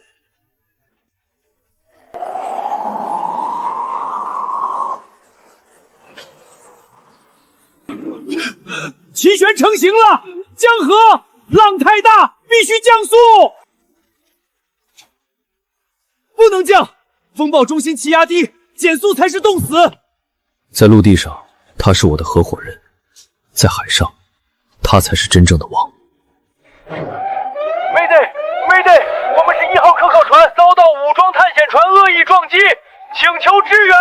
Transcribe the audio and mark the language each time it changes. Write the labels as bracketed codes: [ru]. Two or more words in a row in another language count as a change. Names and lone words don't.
[zh] 氣旋成型了，江河浪太大，必須降速。不能降，風暴中心氣壓低，減速才是凍死。在陸地上，他是我的合夥人；在海上，他才是真正的王。 Mayday，我們是1號科考船，遭到武裝探險船惡意撞擊，請求支援。